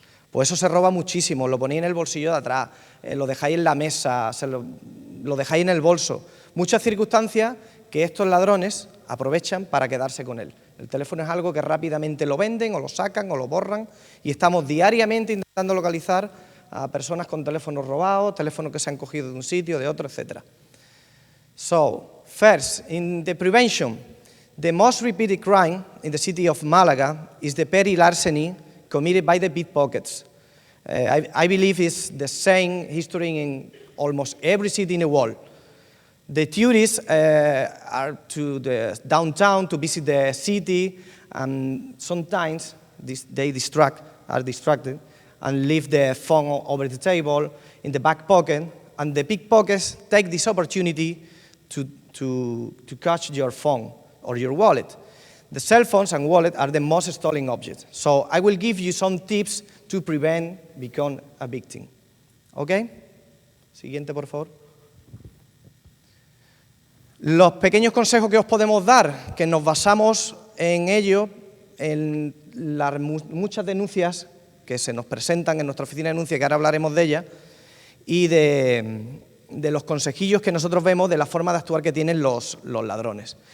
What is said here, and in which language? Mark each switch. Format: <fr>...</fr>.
<es>Pues eso se roba muchísimo, lo ponéis en el bolsillo de atrás, lo dejáis en la mesa, lo dejáis en el bolso. Muchas circunstancias que estos ladrones aprovechan para quedarse con él. El teléfono es algo que rápidamente lo venden o lo sacan o lo borran y estamos diariamente intentando localizar a personas con teléfonos robados, teléfonos que se han cogido de un sitio, de otro, etc.</es> <en>So, first, in the prevention, the most repeated crime in the city of Málaga is the petty larceny committed by the pickpockets. I believe it's the same history in almost every city in the world. The tourists are to the downtown to visit the city, and sometimes they are distracted and leave the phone over the table in the back pocket, and the pickpockets take this opportunity to catch your phone or your wallet. The cell phones and wallet are the most stolen objects. So I will give you some tips to prevent becoming a victim.</en> <es>¿Ok? Siguiente, por favor. Los pequeños consejos que os podemos dar, que nos basamos en ello, en las muchas denuncias que se nos presentan en nuestra oficina de denuncia, que ahora hablaremos de ellas, y de los consejillos que nosotros vemos de la forma de actuar que tienen los ladrones.</es>